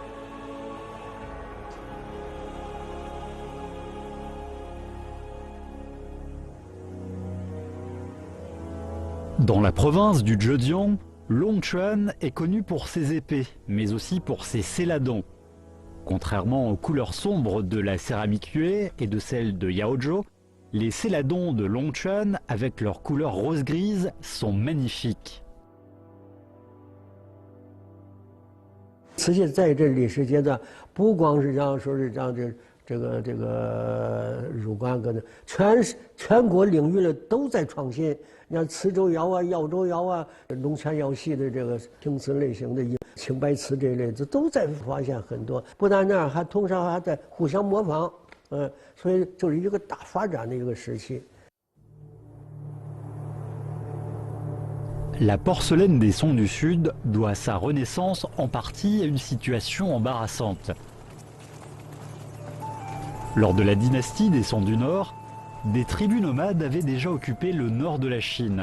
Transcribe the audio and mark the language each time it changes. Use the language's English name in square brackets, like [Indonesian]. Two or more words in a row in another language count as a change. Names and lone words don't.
[French] Dans la province du Zhejiang, Longquan est connu pour ses épées, mais aussi pour ses céladons. Contrairement aux couleurs sombres de la céramique Yue et de celle de Yaozhou, les céladons de Longquan, avec leur couleur rose-grise, sont magnifiques. [Chinese] 瓷器在这历史阶段，不光是让说是让这个入关搁那，全国领域的都在创新。你看磁州窑啊、耀州窑啊、龙泉窑系的这个青瓷类型的青白瓷这一类，这都在发现很多。不但那样，还同时还在互相模仿，所以就是一个大发展的一个时期。 [French] La porcelaine des Song du Sud doit sa renaissance en partie à une situation embarrassante. Lors de la dynastie des Song du Nord, des tribus nomades avaient déjà occupé le nord de la Chine.